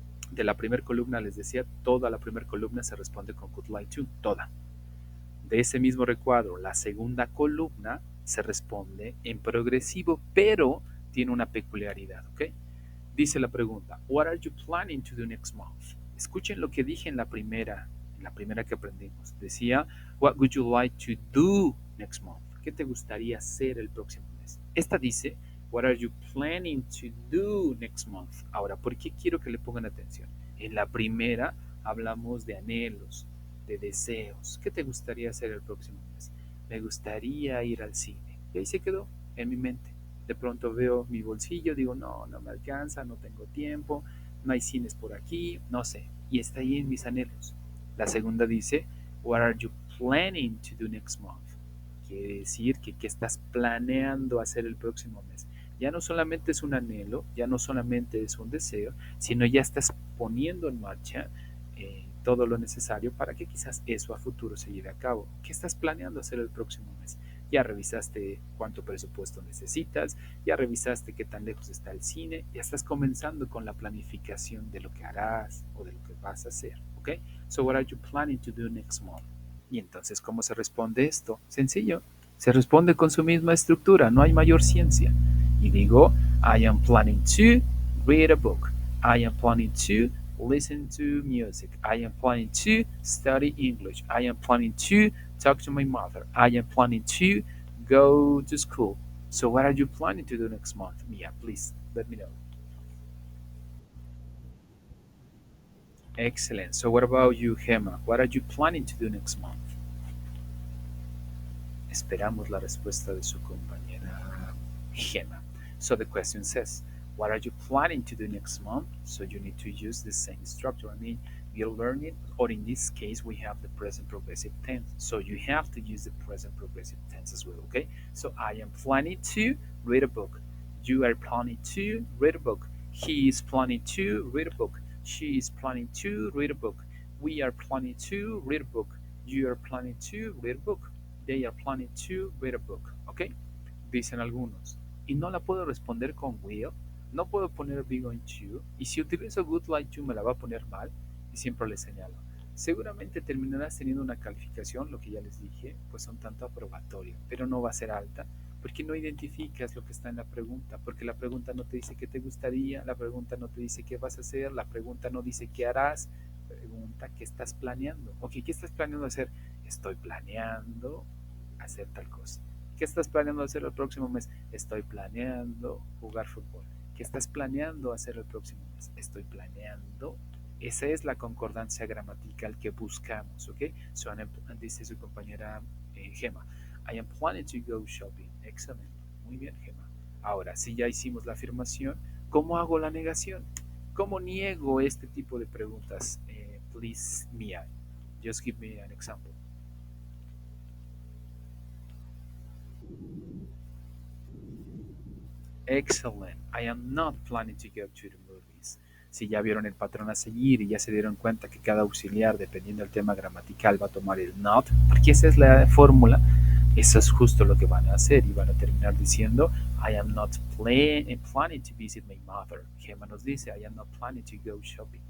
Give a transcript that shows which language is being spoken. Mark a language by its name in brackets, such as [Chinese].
[Spanish] De la primera columna les decía, toda la primera columna se responde con good like to, toda. De ese mismo recuadro, la segunda columna se responde en progresivo, pero tiene una peculiaridad, ¿ok? Dice la pregunta, [English] what are you planning to do next month? [Spanish] Escuchen lo que dije en la la primera que aprendimos. Decía, [English] what would you like to do next month? [Spanish] ¿Qué te gustaría hacer el próximo mes? Esta dice, [English] what are you planning to do next month? [Spanish] Ahora, ¿por qué quiero que le pongan atención? En la primera hablamos de anhelos, de deseos. ¿Qué te gustaría hacer el próximo mes? Me gustaría ir al cine. Y ahí se quedó en mi mente. De pronto veo mi bolsillo, digo, no, no me alcanza, no tengo tiempo, no hay cines por aquí, no sé. Y está ahí en mis anhelos. La segunda dice, [English] what are you planning to do next month? [Spanish] Quiere decir que qué estás planeando hacer el próximo mes. Ya no solamente es un anhelo, ya no solamente es un deseo, sino ya estás poniendo en marcha todo lo necesario para que quizás eso a futuro se lleve a cabo. ¿Qué estás planeando hacer el próximo mes? Ya revisaste cuánto presupuesto necesitas, ya revisaste qué tan lejos está el cine, ya estás comenzando con la planificación de lo que harás o de lo que vas a hacer, ¿ok? [English] So what are you planning to do next month? [Spanish] Y entonces, ¿cómo se responde esto? Sencillo, se responde con su misma estructura, no hay mayor ciencia. Y digo, [English] I am planning to read a book. I am planning to listen to music. I am planning to study English. I am planning to talk to my mother. I am planning to go to school. So what are you planning to do next month? Mia, please let me know. Excellent. So what about you, Gemma? What are you planning to do next month? [Spanish] Esperamos la respuesta de su compañera Gemma. [English] So the question says, what are you planning to do next month? So you need to use the same structure. I mean, you're learning, or in this case, we have the present progressive tense. So you have to use the present progressive tense as well, okay? So I am planning to read a book. You are planning to read a book. He is planning to read a book. She is planning to read a book. We are planning to read a book. You are planning to read a book. They are planning to read a book, ¿ok? [Spanish] Dicen algunos. Y no la puedo responder con will, no puedo poner be going to, y si utilizo would like to me la va a poner mal, y siempre les señalo. Seguramente terminarás teniendo una calificación, lo que ya les dije, pues un tanto aprobatorio, pero no va a ser alta, porque no identificas lo que está en la pregunta, porque la pregunta no te dice qué te gustaría, la pregunta no te dice qué vas a hacer, la pregunta no dice qué harás, pregunta qué estás planeando. Ok, ¿qué estás planeando hacer? Estoy planeando hacer tal cosa. ¿Qué estás planeando hacer el próximo mes? Estoy planeando jugar fútbol. ¿Qué estás planeando hacer el próximo mes? Estoy planeando. Esa es la concordancia gramatical que buscamos, ¿ok? [English] So, [Spanish] dice su compañera [English] Gemma, I am planning to go shopping. [Spanish] Excelente. Muy bien, [English] Gemma. [Spanish] Ahora, si ya hicimos la afirmación, ¿cómo hago la negación? ¿Cómo niego este tipo de preguntas? [English] Please, Mia, just give me an example. Excellent. I am not planning to go to the movies. [Spanish] Si ya vieron el patrón a seguir y ya se dieron cuenta que cada auxiliar, dependiendo del tema gramatical, va a tomar el not, porque esa es la fórmula, eso es justo lo que van a hacer y van a terminar diciendo [English] I am not planning to visit my mother. Gemma [Spanish] nos dice [English] I am not planning to go shopping.